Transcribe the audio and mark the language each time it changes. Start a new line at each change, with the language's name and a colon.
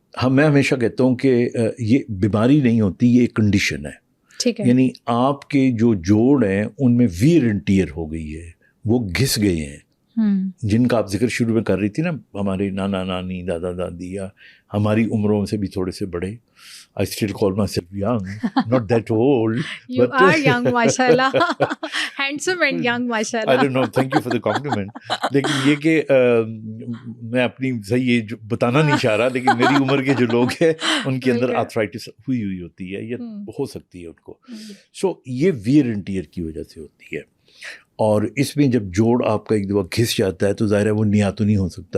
Urdu: میں ہمیشہ کہتا ہوں کہ یہ بیماری نہیں ہوتی, یہ ایک کنڈیشن ہے. یعنی آپ کے جو جوڑ ہیں ان میں ویئر اینڈ ٹیئر ہو گئی ہے, وہ گھس گئے ہیں, جن کا آپ ذکر شروع میں کر رہی تھی نا, ہمارے نانا نانی دادا دادی یا ہماری عمروں سے بھی تھوڑے سے بڑے.
English: I still call myself young, not that old. You are young, mashallah. Handsome and young, mashallah. I don't know, thank you for the compliment.
Urdu: لیکن یہ کہ میں اپنی صحیح یہ بتانا نہیں چاہ رہا, لیکن میری عمر کے جو لوگ ہیں ان کے اندر آرتھرائٹس ہوئی ہوتی ہے, یہ ہو سکتی ہے ان کو. سو یہ ویئر اینڈ ٹیئر کی وجہ سے ہوتی ہے, اور اس میں جب جوڑ آپ کا ایک دفعہ گھس جاتا ہے تو ظاہر ہے وہ نیا تو نہیں ہو سکتا.